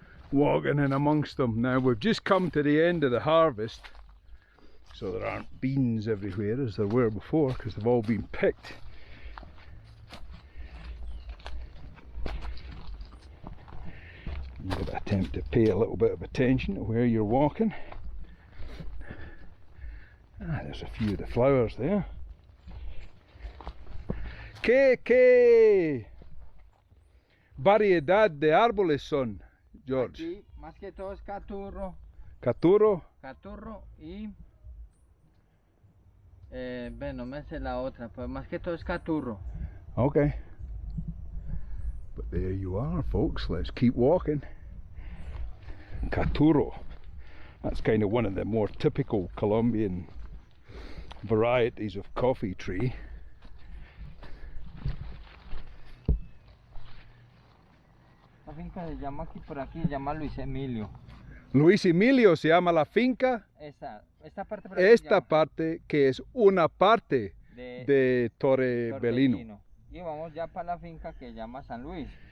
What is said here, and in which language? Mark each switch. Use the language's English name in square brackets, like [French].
[English] Now we've just come to the end of the harvest, so there aren't beans everywhere as there were before, because they've all been picked. You gotta attempt to pay a little bit of attention to where you're walking. There's a few of the flowers there. [Spanish] ¿Qué variedad de árboles son, George? Aquí, más que todo es caturro. Caturro. Caturro y... bueno, me sé la otra, pues más que todo es caturro. [English] Okay. But there you are, folks. Let's keep walking. Caturro. That's kind of one of the more typical Colombian varieties of coffee tree. [Spanish] La finca se llama aquí por aquí, se llama Luis Emilio. Luis Emilio se llama la finca. Esta parte por aquí Esta parte que es una parte de Torre Bellino. Y vamos ya para la finca que se llama San Luis.